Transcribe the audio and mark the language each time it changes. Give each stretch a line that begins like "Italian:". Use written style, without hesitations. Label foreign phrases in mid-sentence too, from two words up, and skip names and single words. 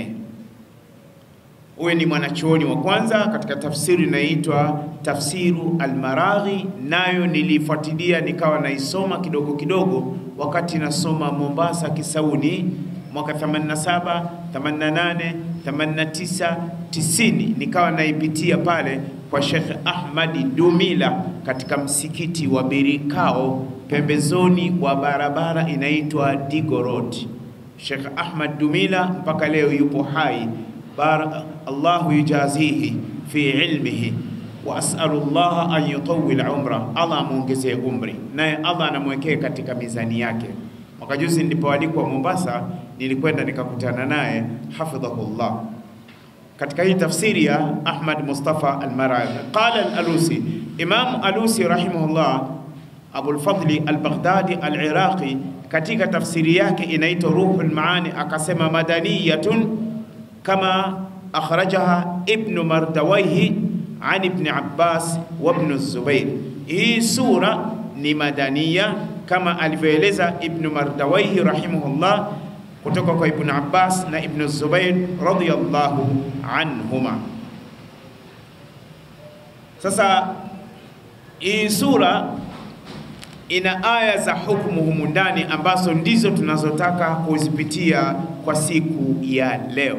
Swahili: Huyu ni mwanachuoni wa kwanza katika tafsiri inaitwa Tafsiru Al-Maraghi, nayo nilifuatilia nikawa naisoma kidogo kidogo wakati nasoma Mombasa Kisauni mwaka 87, 88, 89, 90, nikawa naipitia pale kwa Sheikh Ahmad Dumila katika msikiti wa Birikao pembezoni wa barabara inaitwa Digo Road. Sheikh Ahmad Dumila mpaka leo yupo hai,
Arabic: الله يجازيه في علمه وأسأل الله أن يطول عمرا,
Swahili: Allah muongezee umri, naye Allah anamwekea katika mizani yake. Mwaka juzi nilipoalikwa Mombasa, nilikwenda nikakutana naye hafidhahullah. katika hii tafsiri ya Ahmad Mustafa al-Maraghi. Qala al-Alusi, Imam Alusi rahimahullah, Abu al-Fadli al-Baghdadi al-Iraqi, katika tafsiri yake inaitwa Ruhul Maani, akasema
Arabic: مدنية كما أخرجها ابن مردويه عن ابن عباس وابن زبير.
Swahili: Hii sura ni madaniya kama alivyoeleza Ibn Mardawayhi rahimahullah kutoka kwa Ibn Abbas na Ibn Zubair
Arabic: رضي الله عنهما.
Swahili: Sasa hii sura ina aya za hukumu humu ndani ambazo ndizo tunazotaka kuzipitia kwa siku ya leo.